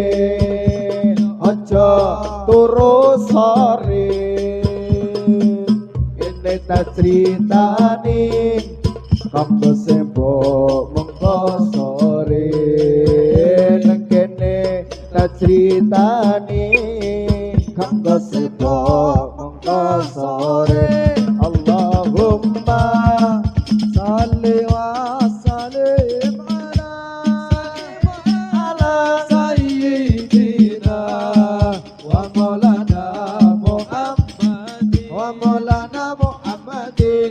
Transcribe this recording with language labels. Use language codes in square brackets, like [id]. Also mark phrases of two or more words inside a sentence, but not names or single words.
[jv] aja turu sore kene tak critani kambe sembok mengko sore nang kene tak critani kambe sembok mengko sore. [ar] اللهم صل وسلم على سيدنا ومولانا محمد ومولانا محمد